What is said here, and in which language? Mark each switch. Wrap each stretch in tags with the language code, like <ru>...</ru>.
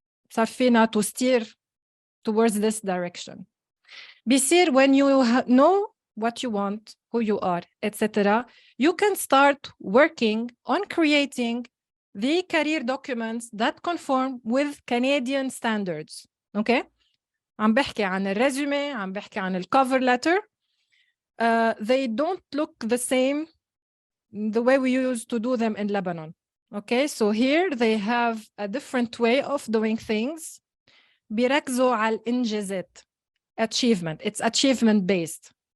<ar>صار فينا</ar> <en>to steer towards this direction.</en> <ar>بيصير</ar> <en>when you know what you want, who you are, etc., you can start working on creating the career documents that conform with Canadian standards. Okay?</en> <ar>عم بحكي عن الريزومي، عم بحكي عن الcover letter.</ar> <en>They don't look the same the way we used to do them in Lebanon. Okay, so here they have a different way of doing things.</en> <ar>بيركزوا على الإنجازات.</ar> <en>Achievement. It's achievement based.</en>